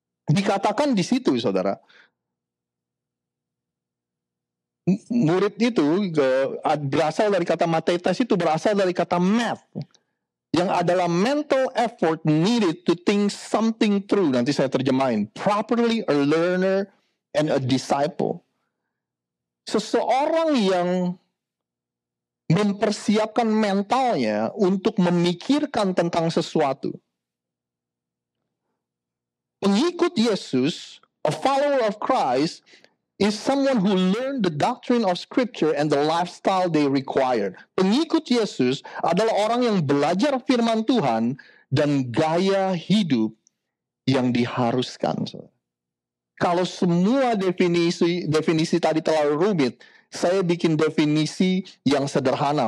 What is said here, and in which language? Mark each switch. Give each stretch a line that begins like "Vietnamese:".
Indonesian: Dikatakan di situ, saudara, murid itu berasal dari kata matetes, itu berasal dari kata math, yang adalah
English: mental effort needed to think something through.
Indonesian: Nanti saya terjemahin.
English: Properly a learner and a disciple.
Indonesian: Seseorang yang mempersiapkan mentalnya untuk memikirkan tentang sesuatu. Pengikut Yesus,
English: a follower of Christ, is someone who learned the doctrine of Scripture and the lifestyle they required.
Indonesian: Pengikut Yesus adalah orang yang belajar firman Tuhan dan gaya hidup yang diharuskan. Kalau semua definisi tadi terlalu rumit, saya bikin definisi yang sederhana.